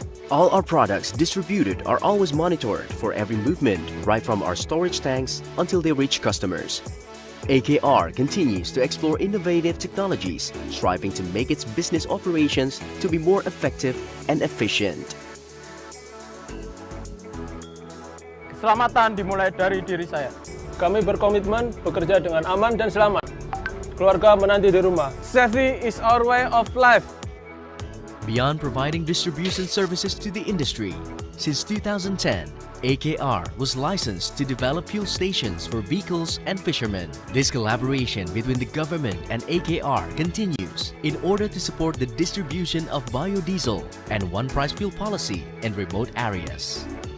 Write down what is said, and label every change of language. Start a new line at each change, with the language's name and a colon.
English: All our products distributed are always monitored for every movement, right from our storage tanks until they reach customers. AKR continues to explore innovative technologies, striving to make its business operations to be more effective and efficient.
Indonesian: Keselamatan dimulai dari diri saya. Kami berkomitmen bekerja dengan aman dan selamat. Keluarga menanti di rumah.
English: Safety is our way of life. Beyond providing distribution services to the industry, since 2010, AKR was licensed to develop fuel stations for vehicles and fishermen. This collaboration between the government and AKR continues in order to support the distribution of biodiesel and one-price fuel policy in remote areas.